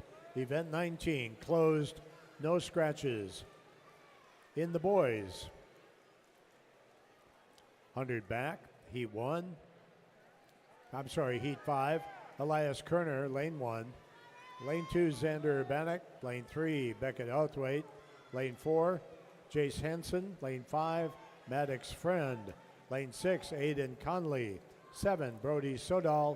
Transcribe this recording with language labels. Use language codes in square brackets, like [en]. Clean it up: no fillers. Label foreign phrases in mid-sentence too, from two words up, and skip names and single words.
[en] Event 19, closed, no scratches. In the boys, 100 back, heat 1. Heat 5, Elias Kerner, lane 1. Lane 2, Xander Urbanek. Lane 3, Beckett Outhwaite. Lane 4, Jace Hansen. Lane 5, Maddox Friend. Lane 6, Aiden Conley. 7, Brody Sodal.